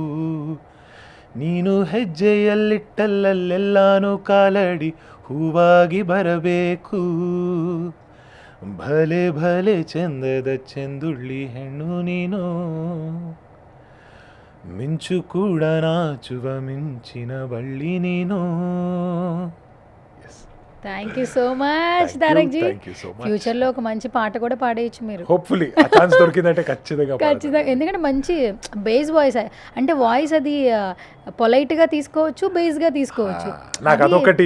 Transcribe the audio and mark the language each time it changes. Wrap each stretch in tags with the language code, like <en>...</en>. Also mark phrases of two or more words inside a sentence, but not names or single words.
<kn>ನೀನು ಹೆಜ್ಜೆಯಲ್ಲಿಟ್ಟಲ್ಲೆಲ್ಲಾನು ಕಾಲಡಿ ಹೂವಾಗಿ ಬರಬೇಕು. ಭಲೆ ಭಲೆ ಚಂದದ ಚೆಂದುಳ್ಳಿ ಹೆಣ್ಣು ನೀನು, ಮಿಂಚು ಕೂಡ ನಾಚುವ ಮಿಂಚಿನ ಬಳ್ಳಿ ನೀನು.</kn> <en>Thank you so much Tarak ji. Thank you so much.</en> <te>ఫ్యూచర్లో ఒక మంచి పాట కూడా పాడేయచ్చు మీరు. హోప్ఫుల్లీ ఆ ఛాన్స్ దొరికిందంటే ఖచ్చితంగా ఖచ్చితంగా, ఎందుకంటే మంచి</te> <en>base voice,</en> <te>అంటే వాయిస్ అది పొలైట్గా తీసుకోవచ్చు, బేస్గా తీసుకోవచ్చు. నాకు అదొకటి</te>